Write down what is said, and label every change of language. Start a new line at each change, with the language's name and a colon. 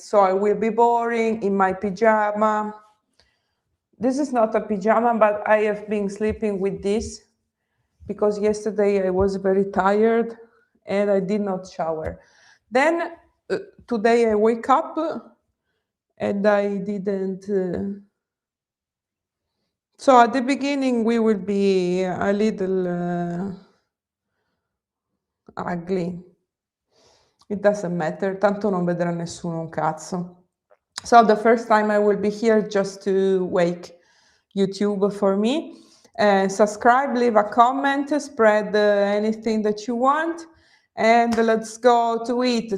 English: So I will be boring in my pajama. This is not a pajama, but I have been sleeping with this because yesterday I was very tired and I did not shower. Then today I wake up and I didn't. So at the beginning we will be a little ugly. It doesn't matter,
Italian: tanto non vedrà nessuno un cazzo.
English: So the first time I will be here just to wake YouTube for me. Subscribe, leave a comment, spread anything that you want, and let's go to it.